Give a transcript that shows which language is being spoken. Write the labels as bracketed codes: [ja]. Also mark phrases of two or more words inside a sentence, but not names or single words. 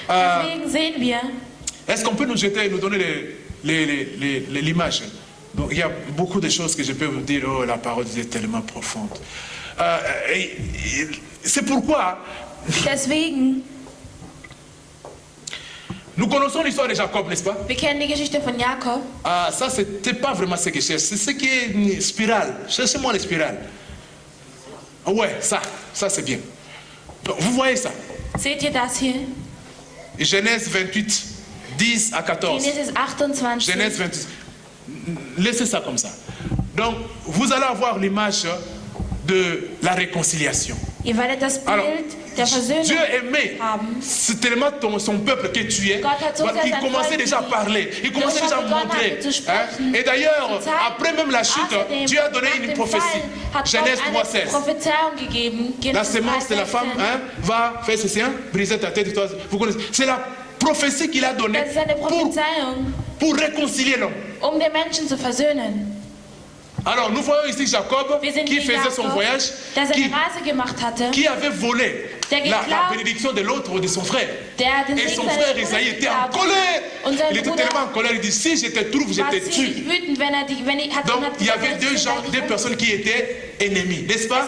[fr] Est-ce qu'on peut nous donner l'image? Donc, il y a beaucoup de choses que je peux vous dire. Oh, la parole est tellement profonde. C'est pourquoi... Nous connaissons l'histoire de Jacob, n'est-ce pas? [de] Wir kennen die Geschichte von Jakob. [fr] Ah, ça, c'était pas vraiment ce que je cherche. C'est ce qui est une spirale. Cherchez-moi les spirales. Ouais, ça c'est bien. Donc, vous voyez ça? [de] Seht ihr das hier? [fr] Genèse 28, 10 à 14. [de] Genesis 28. [fr] Genèse 28. Laissez ça comme ça. Donc, vous allez avoir l'image de la réconciliation. [de] Ihr werdet das Bild [fr] Alors, [de] der Versöhnung [fr] Dieu aimait [de] haben. [fr] c'est tellement son peuple que tu es. Il commençait déjà à parler, il commençait déjà à montrer. Hein? Et d'ailleurs, après même la chute, Dieu a donné une prophétie. Genèse 3,16. La sémence de la femme va faire ceci, briser ta tête. Vous connaissez. C'est la prophétie qu'il a donnée pour réconcilier l'homme. [de] Um den Menschen zu versöhnen. [fr] Alors nous voyons ici Jacob qui faisait son voyage, qui avait volé la bénédiction de l'autre, de son frère. Et son frère Isaïe était en colère. Il était tellement en colère, il dit si je te trouve, je te tue. Donc il y avait deux personnes qui étaient ennemies, n'est-ce pas?